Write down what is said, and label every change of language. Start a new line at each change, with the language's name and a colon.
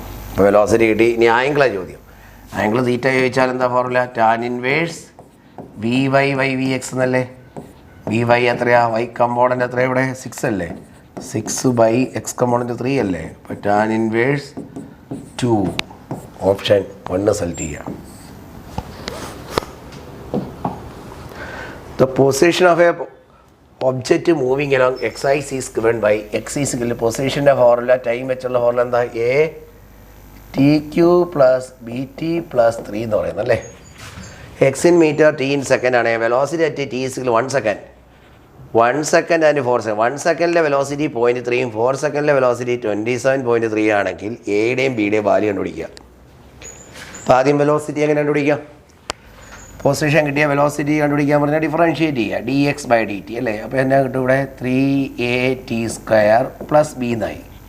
Malayalam: അപ്പോൾ വെലോസിറ്റി കിട്ടി. ഇനി ആംഗിളാണ് ചോദ്യം. ആംഗിൾ തീറ്റ ചോദിച്ചാൽ എന്താ ഫോർമുല tan ഇൻവേഴ്സ് vy/vx എന്നല്ലേ. vy എത്രയാ, y കമ്പോണൻ്റ് എത്രയാണ് ഇവിടെ 6 അല്ലേ, 6/x കമ്പോണൻ്റ് 3 അല്ലേ. അപ്പോൾ tan ഇൻവേഴ്സ് 2 ഓപ്ഷൻ 1 സെലക്ട് ചെയ്യുക.
English: The position of a object moving along x-axis is given by x is equal to
Malayalam: പൊസിഷൻ്റെ formula time വെച്ചുള്ള ഫോർമുല എന്താ TQ + BT + 3 എന്ന് പറയുന്നത് അല്ലേ.
English: x in meter, t in second ആണ്. Velocity at t is 1 second. 1 second and 4 second.
Malayalam: 1 സെക്കൻഡിലെ velocity 0.3 4 സെക്കൻഡിലെ velocity 27.3 ആണെങ്കിൽ എയുടെയും ബിയുടെയും value കണ്ടുപിടിക്കുക. അപ്പോൾ ആദ്യം വെലോസിറ്റി എങ്ങനെ കണ്ടുപിടിക്കാം, പൊസിഷൻ കിട്ടിയ വെലോസിറ്റി കണ്ടുപിടിക്കാൻ പറഞ്ഞാൽ ഡിഫറൻഷ്യേറ്റ് ചെയ്യുക dx/dt അല്ലേ. അപ്പോൾ എന്നാ കിട്ടും ഇവിടെ 3at² + b എന്നായി.